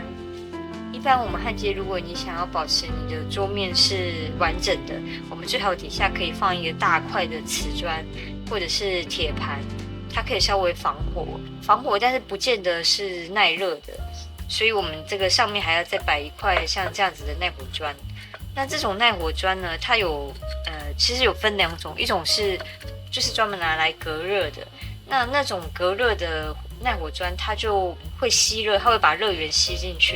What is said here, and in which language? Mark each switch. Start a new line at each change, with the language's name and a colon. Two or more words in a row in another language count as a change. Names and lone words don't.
Chinese: 一般我們焊接，如果你想要保持你的桌面是完整的，我們最好底下可以放一個大塊的瓷磚或者是鐵盤，它可以稍微防火，但是不見得是耐熱的，所以我們這個上面還要再擺一塊像這樣子的耐火磚。那這種耐火磚呢，它有其實有分兩種，一種是就是專門拿來隔熱的，那種隔熱的耐火磚它就會吸熱，它會把热源吸進去。